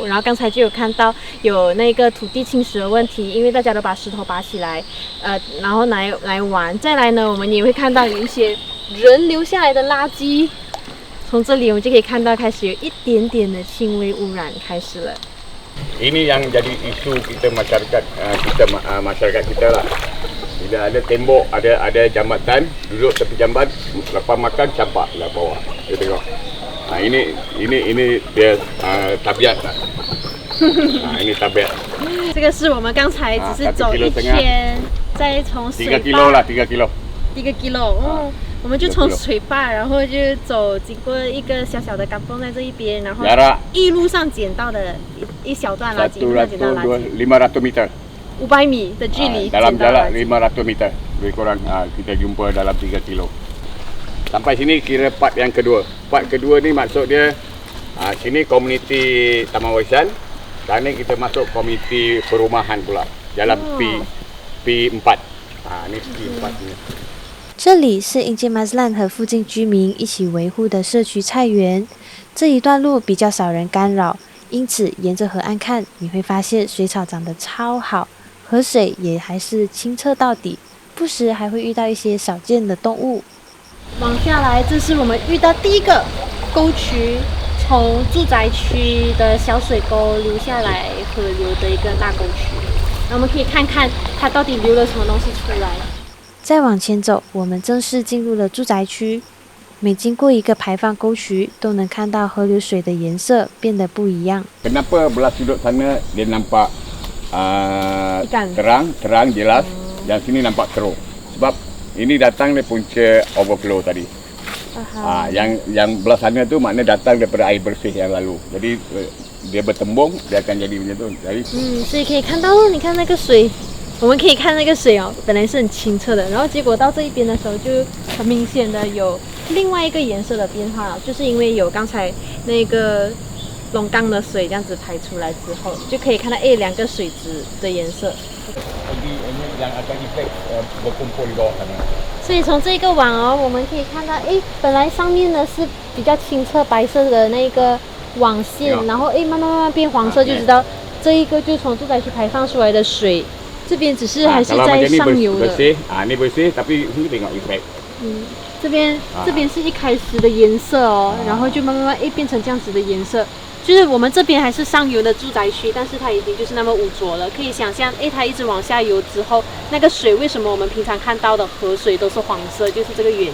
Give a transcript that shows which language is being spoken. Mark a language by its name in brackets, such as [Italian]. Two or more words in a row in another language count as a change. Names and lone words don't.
[Chinese] 然后刚才就有看到有那个土地侵蚀的问题，因为大家都把石头拔起来，然后来玩。再来呢，我们也会看到有一些人留下来的垃圾。从这里我们就可以看到，开始有一点点的轻微污染开始了。 [Malay] Ini yang jadi isu kita masyarakat kita lah. Bila ada tembok, ada jambatan, duduk tepi jamban, lepas makan campak lah bawah. Kita tengok. Ini dia tabiat lah. Ini tabiat. [Chinese] 这个是我们刚才只是走一圈，再从水坝。3 [Malay] kilo lah, 3 kilo. 3 kilo。 [Chinese] 我们就从水坝，然后就走经过一个小小的港洞在这一边，然后一路上捡到的一小段垃圾，一路上捡到垃圾。500 meter。500米的距离。 [Malay] Dalam jarak 500 meter. Lebih kurang kita jumpa dalam 3 kilo. Sampai sini kira part yang kedua. Part kedua ni maksud dia sini komuniti Taman Warisan. Sana kita masuk komuniti perumahan pula. Jalan P4. Ni P4 ni. [Chinese] 这里是英杰马斯兰和附近居民一起维护的社区菜园，这一段路比较少人干扰，因此沿着河岸看，你会发现水草长得超好，河水也还是清澈到底，不时还会遇到一些少见的动物。往下来，这是我们遇到第一个沟渠，从住宅区的小水沟流下来河流的一个大沟渠，那我们可以看看它到底流了什么东西出来。再往前走，我们正式进入了住宅区。每经过一个排放沟渠，都能看到河流水的颜色变得不一样。 [Malay] Kenapa belah sudut sana dia nampak terang jelas, yang sini nampak keruh. Sebab ini datang dari punca overflow tadi. Yang belah sana tu maknanya datang daripada air bersih yang lalu. Jadi dia bertembung, dia akan jadi macam tu. Jadi [Chinese] 所以可以看到，你看那个水。我们可以看那个水哦，本来是很清澈的，然后结果到这一边的时候，就很明显的有另外一个颜色的变化了，就是因为有刚才那个龙缸的水这样子排出来之后，就可以看到两个水质的颜色。所以从这个网哦，我们可以看到，本来上面呢是比较清澈白色的那个网线，然后慢慢变黄色，就知道这一个就从住宅区排放出来的水。这边只是还是在上游的。 [Malay] Ini bersih, tapi sini tengok efek. [Chinese] 这边是一开始的颜色哦，然后就慢慢变成这样子的颜色。就是我们这边还是上游的住宅区，但是它已经就是那么污浊了。可以想象，它一直往下游之后，那个水为什么我们平常看到的河水都是黄色，就是这个原因。